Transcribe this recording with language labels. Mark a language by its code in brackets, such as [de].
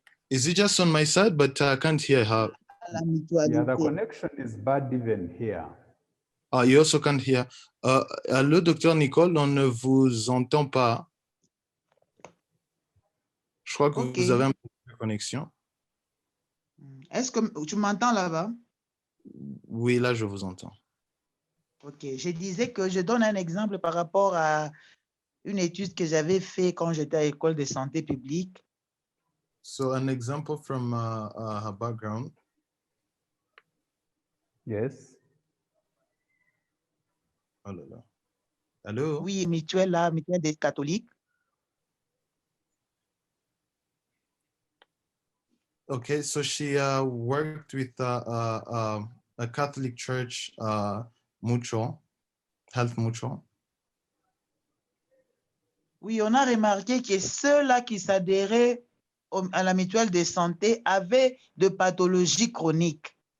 [en] Is it just on my side, but I can't hear her? Yeah, the connection is bad even here. You also can't hear. [fr] Allô, docteur Nicole, on ne vous entend pas. Je crois que vous avez un peu de connexion. Est-ce que tu m'entends là-bas? Oui, là, je vous entends. Ok, je disais que je donne un exemple par rapport à une étude que j'avais faite quand j'étais à l'école de santé publique. [en] So, an example from her background. Yes. [fr] Oh là là. Allô? Oui, mutuelle là, mutuelle des catholiques. [en] Okay, so she worked with a Catholic church mutual, health mutual. [fr] Oui, on a remarqué que ceux-là qui s'adhéraient à la mutuelle de santé avaient de pathologies chroniques.